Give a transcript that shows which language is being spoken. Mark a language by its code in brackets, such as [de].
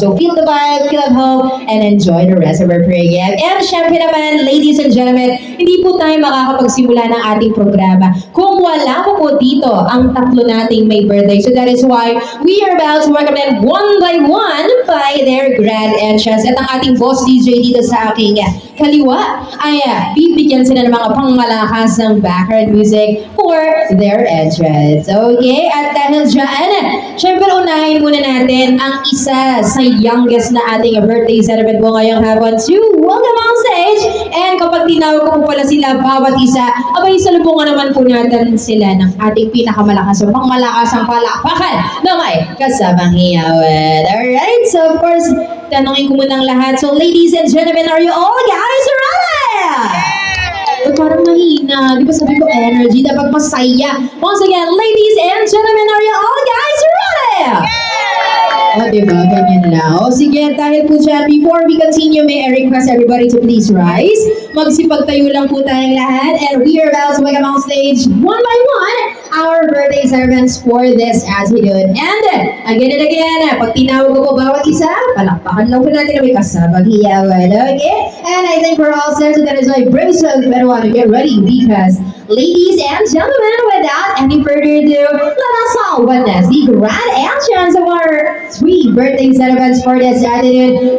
[en] So, feel the vibe, feel at home, and enjoy the rest of our program. [tl] And syempre naman, [en] ladies and gentlemen, [tl] hindi po tayo makakapagsimula ng ating programa kung wala po dito ang tatlo nating may birthday. [en] So that is why we are about to welcome them one by their grand entrance. [tl] At ang ating boss DJ dito sa aking kaliwa ay bibigyan sila ng mga pangmalakas ng background music [en] for their entrance. [tl] Okay? At dahil dyan, syempre unahin muna natin ang isa sa youngest na ating birthday celebrant po ngayong hapon [en] to welcome on stage. [tl] And kapag tinawag ko po pala sila bawat isa, abay salubungan naman po natin sila ng ating pinakamalakas o pangmalakas ang palakpakan na may kasamang hiyawan. Alright, so of course, tanongin ko muna ang lahat. [en] So ladies and gentlemen, are you all guys ready? [tl] Parang mahina. Di ba sabi ko energy, dapat masaya. [en] Once again, ladies and gentlemen, are you all guys ready? [tl] O, diba? Ganyan lang. O, sige, dahil po dyan, [en] before we continue, may I request everybody to please rise. [tl] Magsipagtayo lang po tayong lahat. [en] And we are about to welcome on stage, one by one, our birthday servants for this afternoon. And, again and again, [tl] pag tinawag ko po bawat isa, palakpakan lang po natin na may kasamang hiyawan. Okay? [en] And I think we're all set, so that is why brace yourself, everyone, to get ready because, ladies and gentlemen, without any further ado, let us all witness the grand entrance of our three birthday celebrants for this afternoon.